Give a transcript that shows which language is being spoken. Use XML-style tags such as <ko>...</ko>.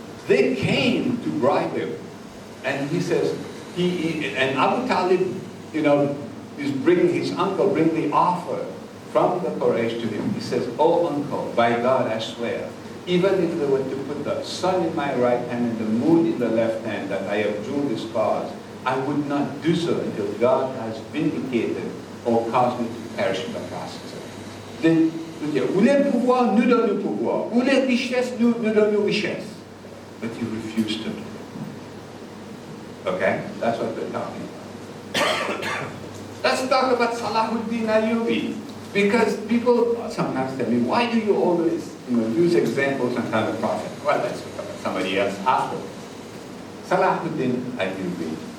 <en>They came to bribe him. And he says, and Abu Talib, is bringing his uncle, bring the offer from the Quraysh to him. He says, oh uncle, by God I swear, even if they were to put the sun in my right hand and the moon in the left hand, that I have drawn this cause, I would not do so until God has vindicated or caused me to perish in the process.</en> <fr>Ou les pouvoirs nous donnent le pouvoir, ou les richesses nous donnent les richesses.</fr> <en>But you refuse to do it. Okay? That's what they're talking about. Let's talk about Salahuddin Ayyubi. Because people sometimes tell me, why do you always use examples and tell the Prophet? Well, let's talk about somebody else after. Salahuddin Ayyubi.</en>